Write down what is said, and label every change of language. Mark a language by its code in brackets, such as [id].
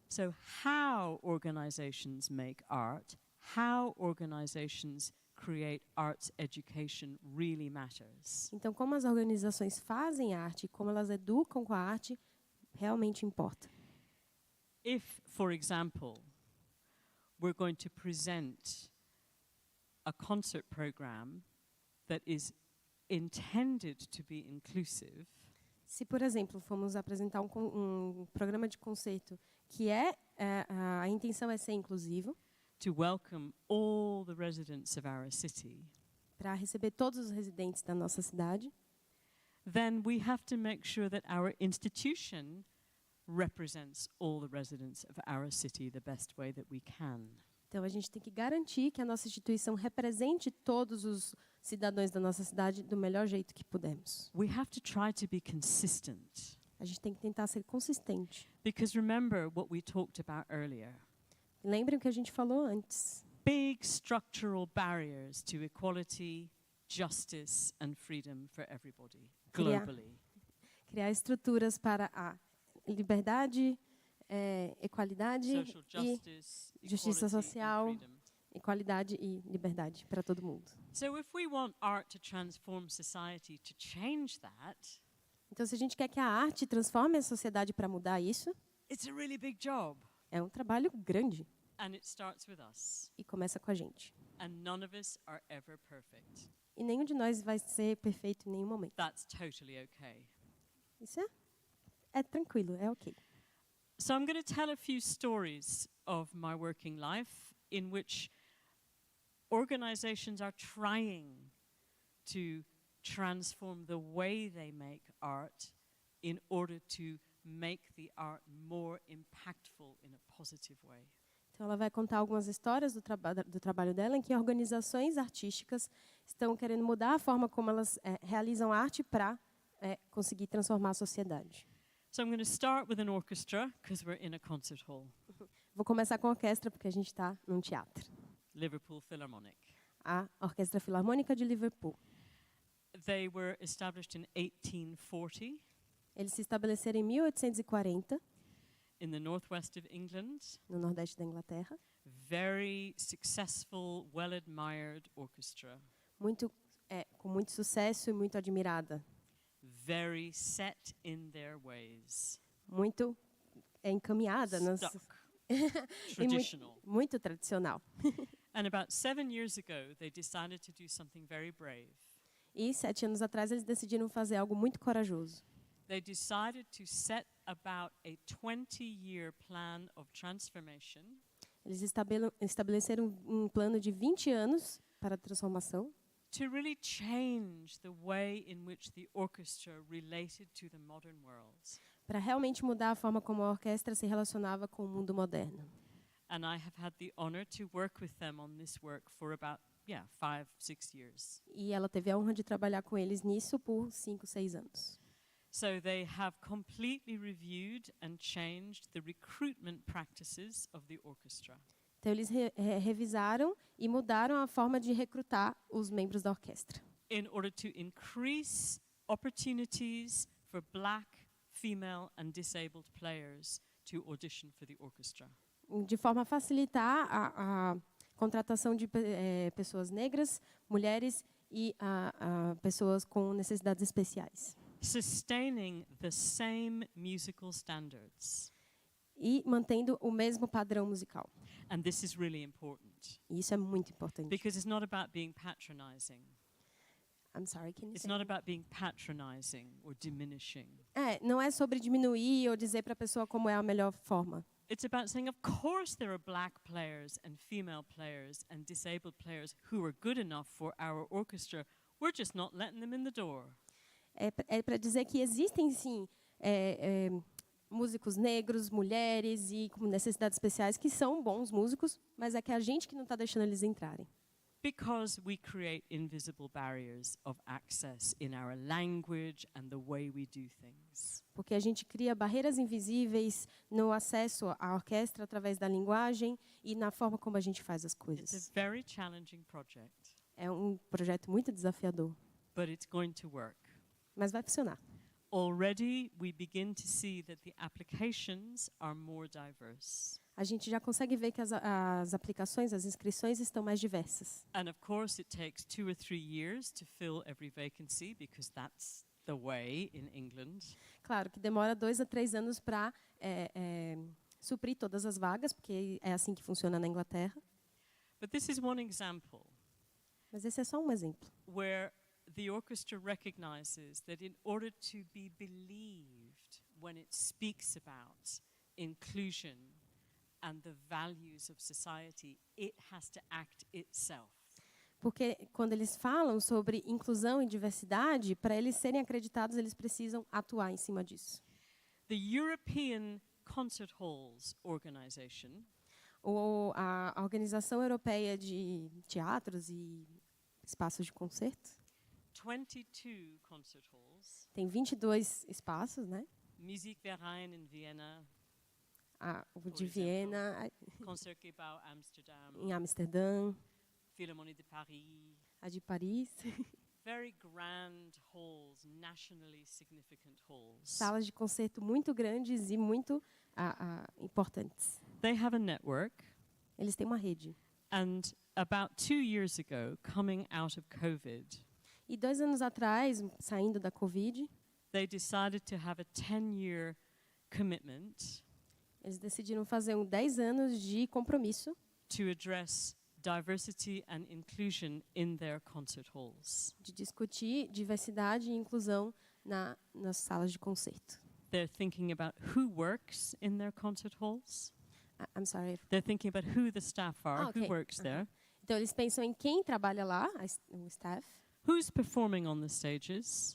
[en] So how organizations make art, how organizations create arts education really matters. [pt] Então, como as organizações fazem arte, como elas educam com a arte, realmente importa. [en] If, for example, we're going to present a concert program that is intended to be inclusive, [pt] Se, por exemplo, formos apresentar um programa de concerto que a intenção é ser inclusivo, [en] to welcome all the residents of our city, [pt] para receber todos os residentes da nossa cidade, [en] then we have to make sure that our institution represents all the residents of our city the best way that we can. [pt] então a gente tem que garantir que a nossa instituição represente todos os cidadãos da nossa cidade do melhor jeito que pudermos. [en] We have to try to be consistent. [pt] A gente tem que tentar ser consistente. [en] Because remember what we talked about earlier. [pt] Lembrem o que a gente falou antes. [en] Big structural barriers to equality, justice and freedom for everybody globally. [pt] Criar estruturas para a liberdade, equalidade [en] Social [pt] e [en] justice, [pt] justiça [en] equality [pt] social. [en] and freedom. [pt] equalidade e liberdade para todo mundo. [en] So if we want art to transform society to change that, [pt] Então, se a gente quer que a arte transforme a sociedade para mudar isso, [en] it's a really big job. [pt] é um trabalho grande [en] And it starts with us. [pt] e começa com a gente. [en] And none of us are ever perfect. [pt] E nenhum de nós vai ser perfeito em nenhum momento. [en] That's totally okay. [pt] Isso é tranquilo, é ok. [en] So I'm going to tell a few stories of my working life in which organizations are trying to transform the way they make art in order to make the art more impactful in a positive way. [pt] Então, ela vai contar algumas histórias do trabalho dela em que organizações artísticas estão querendo mudar a forma como elas realizam arte para conseguir transformar a sociedade. [en] So I'm going to start with an orchestra because we're in a concert hall. [pt] Vou começar com a orquestra, porque a gente está num teatro. [en] Liverpool Philharmonic. [pt] A Orquestra Filarmônica de Liverpool. [en] They were established in 1840 [pt] Eles se estabeleceram em 1840, [en] in the northwest of England. [pt] no nordeste da Inglaterra. [en] Very successful, well-admired orchestra. [pt] Com muito sucesso e muito admirada. [en] Very set in their ways. [pt] Muito encaminhada. [en] Stuck. Traditional. [pt] Muito tradicional. [en] And about 7 years ago, they decided to do something very brave. [pt] E 7 anos atrás eles decidiram fazer algo muito corajoso. [en] They decided to set about a 20-year plan of transformation. [pt] Eles estabeleceram um plano de 20 anos para a transformação, [en] To really change the way in which the orchestra related to the modern world. [pt] para realmente mudar a forma como a orquestra se relacionava com o mundo moderno. [en] And I have had the honor to work with them on this work for about 5, 6 years. [pt] E ela teve a honra de trabalhar com eles nisso por 5, 6 anos. [en] So they have completely reviewed and changed the recruitment practices of the orchestra. [pt] Então eles revisaram e mudaram a forma de recrutar os membros da orquestra, [en] In order to increase opportunities for black, female and disabled players to audition for the orchestra. [pt] de forma a facilitar a contratação de pessoas negras, mulheres e pessoas com necessidades especiais. [en] Sustaining the same musical standards. [pt] E mantendo o mesmo padrão musical. [en] And this is really important [pt] E isso é muito importante. [en] because it's not about being patronizing. I'm sorry, can you It's say? not about being patronizing or diminishing. [pt] Não é sobre diminuir ou dizer para a pessoa como é a melhor forma. [en] It's about saying, of course there are black players and female players and disabled players who are good enough for our orchestra. We're just not letting them in the door. [pt] É para dizer que existem, sim, músicos negros, mulheres e com necessidades especiais que são bons músicos, mas é que a gente que não está deixando eles entrarem. [en] Because we create invisible barriers of access in our language and the way we do things. [pt] Porque a gente cria barreiras invisíveis no acesso à orquestra através da linguagem e na forma como a gente faz as [en] It's [pt] coisas. [en] a very challenging project, [pt] É um projeto muito desafiador, [en] but it's going to work. [pt] mas vai funcionar. [en] Already we begin to see that the applications are more diverse. [pt] A gente já consegue ver que as aplicações, as inscrições estão mais diversas. [en] And of course it takes 2 or 3 years to fill every vacancy because that's the way in England. [pt] Claro que demora 2 a 3 anos para suprir todas as vagas, porque é assim que funciona na Inglaterra. [en] But this is one example [pt] Mas esse é só um exemplo. [en] where the orchestra recognizes that in order to be believed when it speaks about inclusion and the values of society, it has to act itself. [pt] Porque quando eles falam sobre inclusão e diversidade, para eles serem acreditados, eles precisam atuar em cima disso. [en] The European Concert Halls Organization [pt] A Organização Europeia de Teatros e Espaços de Concerto [en] 22 concert halls, [pt] tem 22 espaços, né? [en] Musikverein in Vienna, [pt] O de Viena, [en] Concertgebouw Amsterdam, [pt] em Amsterdã, [en] Philharmonie de Paris. [pt] a de Paris. [en] Very grand halls, nationally significant halls. [pt] Salas de concerto muito grandes e muito importantes. [en] They have a network, [pt] Eles têm uma rede. [en] and about 2 years ago, coming out of COVID, [pt] E 2 anos atrás, saindo da Covid, [en] they decided to have a 10-year commitment [pt] eles decidiram fazer 10 anos de compromisso [en] to address diversity and inclusion in their concert halls. [pt] De discutir diversidade e inclusão nas salas de concerto. [en] They're thinking about who works in their concert halls. I'm sorry. They're thinking about who the staff are, who works there. [pt] Então eles pensam em quem trabalha lá, o staff. [en] Who's performing on the stages?